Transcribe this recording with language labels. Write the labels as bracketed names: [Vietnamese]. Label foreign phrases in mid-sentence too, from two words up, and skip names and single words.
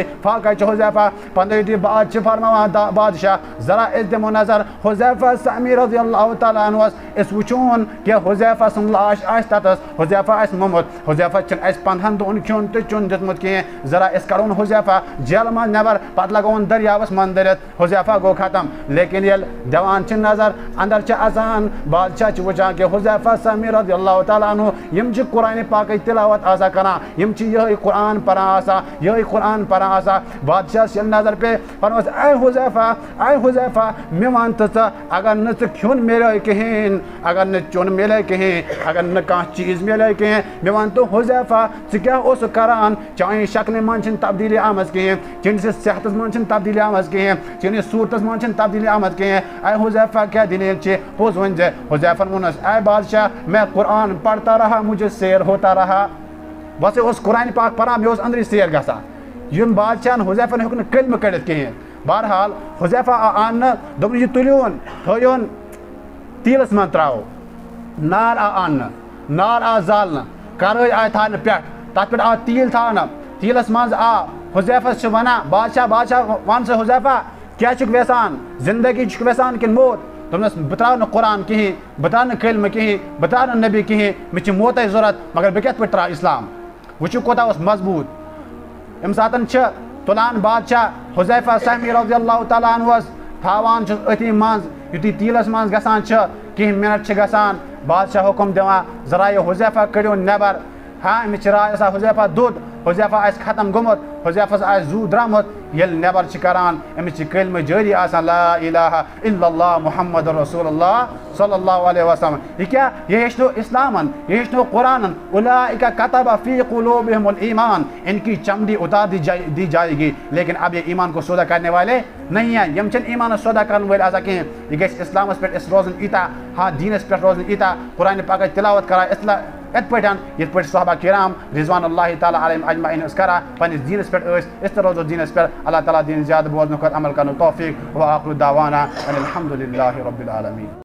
[Kashmiri] فاقے چھُ حذیفہ 15 دۄہہِ بعد چھِ فرماوان بادشاہ ذرا أسۍ دِمو نظر حذیفہ سہمی رضی اللہ تعالیٰ عنہس أسۍ وٕچھون کہ حذیفہ سٕنٛز لاش آسہِ تتس حذیفہ آسہِ موٚمُت حذیفہ چھُنہٕ اَسہِ 15 دۄہن کھیوٚن تہٕ چیوٚن دیُتمُت کِہیٖنۍ ذرا أسۍ کڑون حذیفہ جیلہٕ منٛز نٮ۪بر پتہٕ لگاوون دٔریاوس منٛز دٔرِتھ حذیفہ گوٚو ختم لیکن ییٚلہِ دِوان چھِ نظر اندر چھِ اژان بادشاہ چھِ وٕچھان کہ حذیفہ سہمی رضی اللہ تعالیٰ عنہ یِم چھِ قرآنِ پاکٕچ تلاوت آسان کران یِم چھِ یِہوٚے قرآن پران آسان یِہوٚے قرآن پران آسان بادشاہس ییٚلہِ نظر پیٚیہِ فرموس اے حذیفہ مےٚ وَن تہٕ ژٕ اگر نہٕ ژٕ کھیوٚن میلے کِہیٖنۍ اگر نہٕ چیوٚن میلے کِہیٖنۍ اگر نہٕ کانٛہہ چیٖز میلے کِہیٖنۍ مےٚ وَن تہٕ حذیفہ ژٕ کیٛاہ اوسُکھ کران چانہِ شکلہِ منٛز چھِنہٕ تبدیٖلی آمٕژ کِہیٖنۍ چٲنِس صحتس منٛز چھِنہٕ تبدیٖلی آمٕژ کِہیٖنۍ چٲنِس صوٗرتس منٛز چھِنہٕ تبدیٖلی آمٕژ کِہیٖنۍ اے حذیفہ کیٛاہ دٔلیٖل چھِ پوٚز ؤنۍ زِ حذیفن ووٚنُس اے بادشاہ [Urdu] میں قرآن پڑھتا رہا مجھے سیر ہوتا رہا [Kashmiri] بہٕ ہسا اوسُس قرآنِ پاک پران مےٚ اوس أنٛدرٕے سیر گژھان یِم بادشاہن حذیفن ہیوٚک نہٕ کلمہٕ کٔڑِتھ کِہیٖنۍ بہرحال حذیفہ آو اننہٕ دوٚپُن یہِ تُلِوُن تھٲیُن تیٖلس منٛز ترٛاوو نار آو اننہٕ نار آو زالنہٕ کرٲے آیہِ تھاونہٕ پٮ۪ٹھ تتھ پٮ۪ٹھ آو تیٖل تھاونہٕ تیٖلس منٛز آو حذیفس چھِ ونان بادشاہ ون سا حذیفہ کیٛاہ چھُکھ یژھان زندگی چھُکھ یژھان کِنہٕ موت دوٚپنس بہٕ تراو نہٕ قرآن کِہیٖنۍ بہٕ تراو نہٕ کلمہٕ کِہیٖنۍ بہٕ تراو نہٕ نبی کِہیٖنۍ مےٚ چھِ موتٕے ضوٚرتھ مگر بہٕ کِتھ پٲٹھۍ تراو اسلام وٕچھِو کوتاہ اوس مضبوٗط اَمہِ ساتہٕ چھِ تُلان بادشاہ حذیفہ سہمی رضی اللہ تعالیٰ عنہس تھاوان چھُس أتھی منٛز یُتھُے تیٖلس منٛز گژھان چھِ کینٛہہ مِنٹ چھِ گژھان بادشاہ حُکُم دِوان ذرا یہِ حذیفہ کٔڑِو نٮ۪بر ہاں أمِس چھِ راے آسان حذیفہ دوٚد حذیفہ آسہِ ختم گوٚمُت حذیفہس آسہِ زوٗ درٛامُت ییٚلہِ نٮ۪بر چھِ کران أمِس چھِ کلمہٕ جٲری [Arabic] آسان لا الہ الا اللہ محمد رسول اللہ صلی اللہ علیہ وسلم [Kashmiri] یہ کیا یہ ہیٚچھنو اسلامن یہ ہیٚچھنو قرآنن [Arabic] اولئک کتب فی قلوبہم الایمان ان [Urdu] کی چمڑی اتار دی جائے گی لیکن اب یہ ایمان کو سودا کرنے والے نہیں ہیں [Kashmiri] یم چھنہٕ ایمانس سودا کرن وٲلۍ آسان کِہیٖنۍ یہِ گژھِ اسلامس پٮ۪ٹھ أسۍ روزُن ییٖتیاہ ہاں دیٖنس پٮ۪ٹھ روزُن ییٖتیاہ قرآنِ پاکٕچ تلاوت کران یِتھ پٲٹھۍ یِتھ پٲٹھۍ صحابہ کرام رضوان اللہ تعالیٰ علیہم اجمعین ٲسۍ کران پننِس دیٖنس پٮ۪ٹھ ٲسۍ أسۍ تہِ روزو دیٖنس پٮ۪ٹھ اللہ تعالیٰ دِیِن زیادٕ بوزنہٕ کھۄتہٕ عمل کرنُک توفیٖق [Arabic] وآخر دعوانا ان الحمد للہ رب العالمین.